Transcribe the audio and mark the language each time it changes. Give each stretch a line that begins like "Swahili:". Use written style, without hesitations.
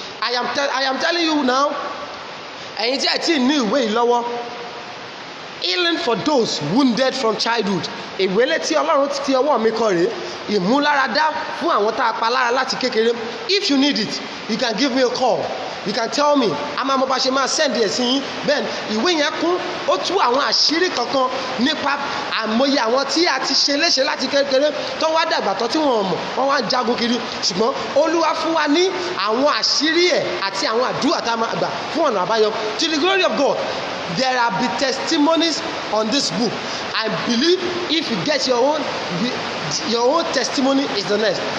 English: I am telling you now,
Yoruba: ẹ̀yin tí ẹ ti ní ìwé yìí lọ́wọ́,
English: healing for those wounded from childhood,
Yoruba: ìwélé tí Ọlọ́run ti ọwọ́ mi kọ rèé, ìmúláradá fún àwọn tá a pa lára láti kékeré.
English: If you need it, you can give me a call. You can tell me.
Yoruba: A máa mọ bá ṣe máa send ẹ̀ sí yín. Bẹ́ẹ̀ ìwé yẹn kún, ó tú àwọn àṣírí kankan nípa àmọye àwọn tí a ti ṣe léṣe láti kékeré tó wá dàgbà tó tí wọ́n mọ̀ wọ́n wá ń jagun kiri, ṣùgbọ́n Olúwa fún wa ní àwọn àṣírí ẹ̀ àti àwọn àdúrà tá a máa gbà fún ọ̀nà àbáyọ.
English: To the glory of God, there are be testimonies on this book. I believe if you get your own testimony is the next.